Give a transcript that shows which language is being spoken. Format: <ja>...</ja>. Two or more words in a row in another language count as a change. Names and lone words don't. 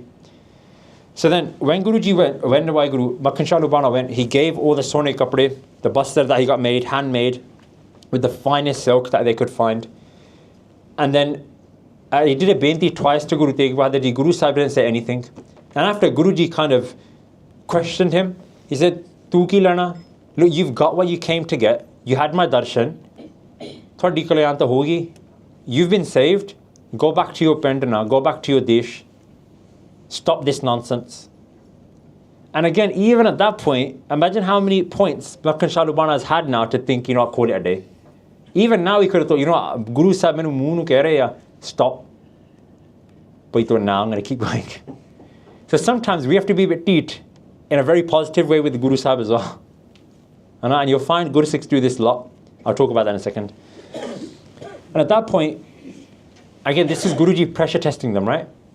<en>So then, when Guruji went, when the WhyGuru, Makhan Shah Lubana went, he gave all the</en> <pa>ਸੋਨੇ ਕੱਪੜੇ,</pa> <en>the bastar that he got made, handmade, with the finest silk that they could find. And then he did a benti twice to Guru Tegh Bahadur Ji. Guru Sahib didn't say anything. And after Guruji kind of questioned him, he said,</en> <pa>ਤੂੰ ਕੀ ਲਾਣਾ?</pa> <en>Look, you've got what you came to get. You had my darshan.</en> <pa>ਥੋੜੀ ਕਲਿਆਣਤਾ ਹੋਗੀ.</pa> <en>You've been saved. Go back to your pendana. Go back to your desh. Stop this nonsense. And again, even at that point, imagine how many points Makhan Shah Lubana has had now to think, call it a day. Even now, he could have thought,</en> <pa>ਗੁਰੂ ਸਾਹਿਬ ਮੈਨੂੰ ਮੂੰਹ ਨੂੰ ਕਹਿ ਰਹੇ ਹੈ,</pa> <en>stop. But now I'm going to keep going. So sometimes we have to be a bit teach in a very positive way with the Guru Sahib as well. And you'll find Gursikhs do this a lot. I'll talk about that in a second. And at that point, again, this is Guruji pressure testing them, right?</en>